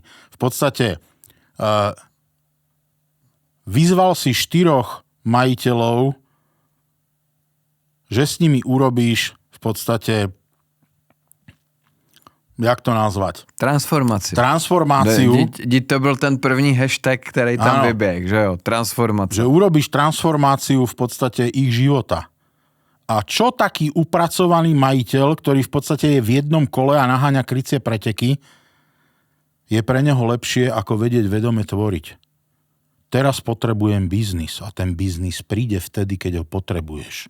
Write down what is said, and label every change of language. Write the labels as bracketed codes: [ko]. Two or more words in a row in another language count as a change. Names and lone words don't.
[sk] V podstate vyzval si 4 majiteľov, že s nimi urobíš v podstate, jak to nazvať? Transformáciu. [cs] To byl ten první hashtag, který tam vyběh, že jo? [sk] Transformácia. Že urobíš transformáciu v podstate ich života. A čo taký upracovaný majiteľ, ktorý v podstate je v jednom kole a naháňa krycie preteky, je pre neho lepšie, ako vedieť vedome tvoriť. Teraz potrebujem biznis a ten biznis príde vtedy, keď ho potrebuješ.